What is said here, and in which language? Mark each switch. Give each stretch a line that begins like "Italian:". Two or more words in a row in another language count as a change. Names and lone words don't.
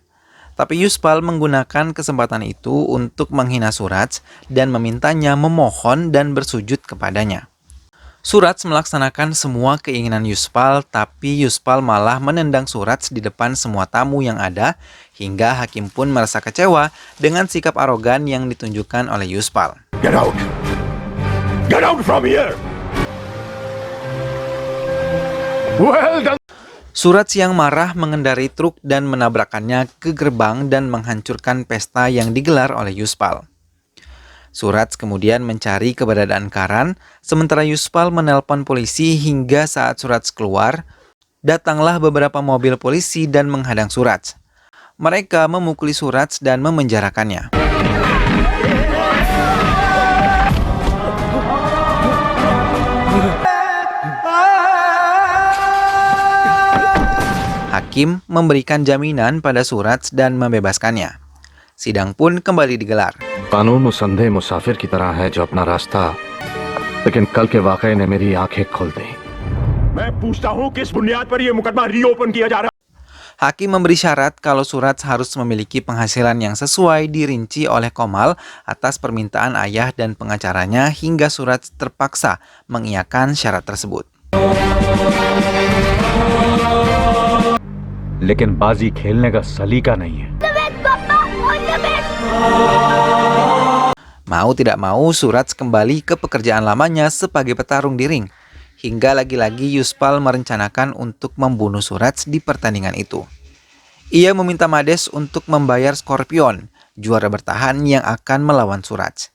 Indonesian: Tapi Yuspal menggunakan kesempatan itu untuk menghina Suraj dan memintanya memohon dan bersujud kepadanya. Suraj melaksanakan semua keinginan Yuspal, tapi Yuspal malah menendang Suraj di depan semua tamu yang ada, hingga hakim pun merasa kecewa dengan sikap arogan yang ditunjukkan oleh Yuspal.
English: Get out! Get out from here! Well done!
Indonesian: Suraj yang marah mengendarai truk dan menabrakannya ke gerbang dan menghancurkan pesta yang digelar oleh Yuspal. Suraj kemudian mencari keberadaan Karan, sementara Yuspal menelpon polisi hingga saat Suraj keluar, datanglah beberapa mobil polisi dan menghadang Suraj. Mereka memukuli Suraj dan memenjarakannya. Hakim memberikan jaminan pada Suraj dan membebaskannya. Sidang pun kembali digelar.
Hindi: कानून मुसंदे मुसाफिर की तरह है जो अपना रास्ता, लेकिन कल के वाकये ने मेरी आंखें खोल दी. मैं पूछता हूँ किस बुनियाद पर यह मुकदमा रीओपन किया जा रहा है?
Indonesian: Hakim memberi syarat kalau Suraj harus memiliki penghasilan yang sesuai dirinci oleh Komal atas permintaan ayah dan pengacaranya hingga Suraj terpaksa mengiyakan syarat tersebut.
Hindi: लेकिन बाजी खेलने का सलीका नहीं है.
Indonesian: Mau tidak mau, Suraj kembali ke pekerjaan lamanya sebagai petarung di ring. Hingga lagi-lagi Yuspal merencanakan untuk membunuh Suraj di pertandingan itu. Ia meminta Mades untuk membayar Scorpion, juara bertahan yang akan melawan Suraj.